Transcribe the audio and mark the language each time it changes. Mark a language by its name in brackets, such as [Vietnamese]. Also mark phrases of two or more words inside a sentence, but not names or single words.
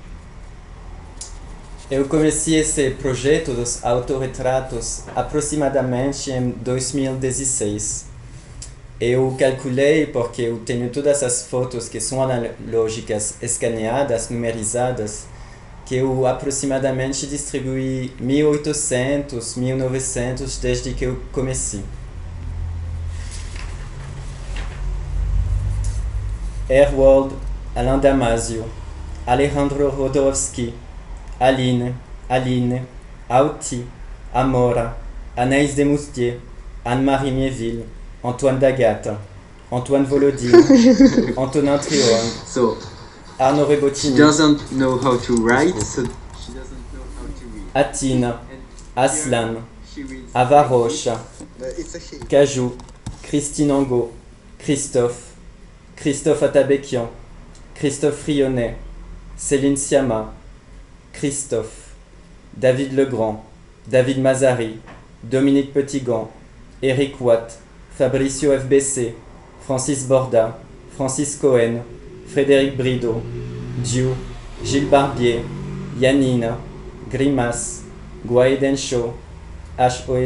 [Portuguese] Eu comecei esse projeto dos autorretratos aproximadamente em 2016. Eu calculei, porque eu tenho todas as fotos que são analógicas, escaneadas, numerizadas, que eu aproximadamente distribuí 1.800, 1.900 desde que eu comecei. Erwold, Alain Damasio, Alejandro Rodorowski, Aline, Auti, Amora, Anaïs Desmoustiers, Anne-Marie Mieville, Antoine Dagata, Antoine Volodine, Antonin Trion, [English] So Arnaud she Rebotini, doesn't know how to write, so she doesn't know how to read. Atine, And Aslan, she reads Avaroche, It's a he. Cajou, Christine Angot, Christophe, Christophe Atabekian, Christophe Rionnet, Céline Sciamma, Christophe, David Legrand, David Mazari, Dominique Petitgand, Eric Watt, Fabricio FBC, Francis Borda, Francis Cohen, Frédéric Brideau, Diou, Gilles Barbier, Yannina, Grimace, Guaiden Cho, H.O.